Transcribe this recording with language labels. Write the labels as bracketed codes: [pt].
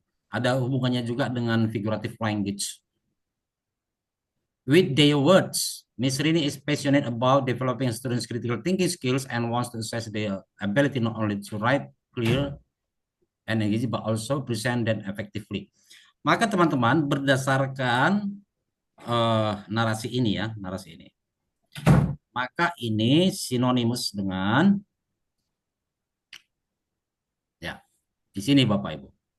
[id] Ada hubungannya juga dengan figurative language. [en] With their words, Miss Rini is passionate about developing students' critical thinking skills and wants to assess their ability not only to write clear and engage, but also present them effectively. [id] Maka teman-teman berdasarkan narasi ini ya, narasi ini. Maka ini sinonimus dengan ya, di sini Bapak Ibu.